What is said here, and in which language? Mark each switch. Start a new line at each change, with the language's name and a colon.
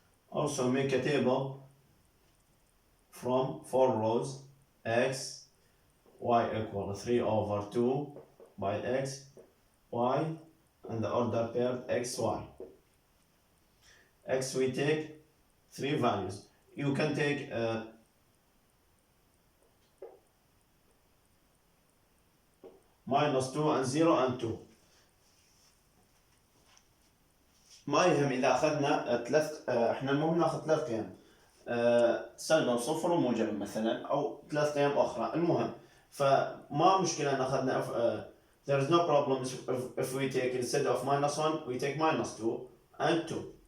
English: Also make a table from 4 rows, x, y equal 3 over 2 by x, y, and the order pair xy. X we take 3 values. You can take minus 2 and 0 and 2.
Arabic: ما يهم إذا أخذنا إحنا المهم ناخذ 3 قيم، سالب وصفر وموجب مثلا، أو 3 قيم أخرى. المهم فما مشكلة أن أخذنا
English: there is no problem if we take instead of minus 1 we take minus 2 and 2.